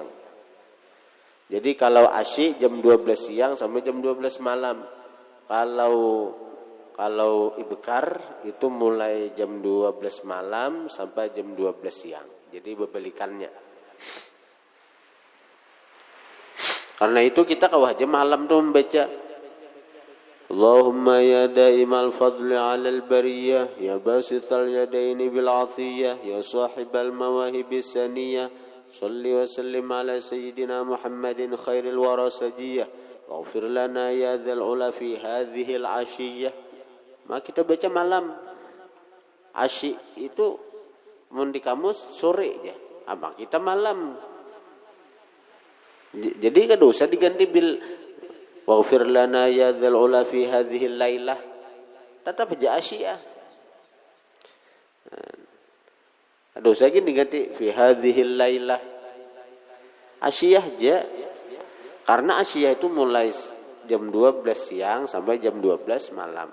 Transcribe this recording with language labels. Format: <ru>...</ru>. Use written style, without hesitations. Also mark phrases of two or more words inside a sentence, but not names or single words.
<id>Jadi kalau asyi jam 12 siang sampai jam 12 malam. Kalau ibkar itu mulai jam 12 malam sampai jam 12 siang. Jadi berbalikannya. Karena itu kita kalau aja malam tuh membaca</id> <ar>اللهم يا دائم الفضل على البرية، يا باسط اليدين بالعطية، يا صاحب المواهب السنية، صل وسلم على سيدنا محمد خير الورى سجية، واغفر لنا يا ذا العلا في هذه العشية.</ar> <id>Maka kita baca malam.</id> <bjn>Asyi itu mun di kamus sore aja.</bjn> <id>Apa kita malam. Jadi kan dosa diganti</id> <ar>بل واغفر لنا يا ذا العلا في هذه ليلة,</ar> <id>tetap aja asyiyah. Dosa ini diganti</id> <ar>في هذه ليلة,</ar> <id>asyiyah aja, karena asyiyah itu mulai jam 12 siang sampai jam 12 malam.</id>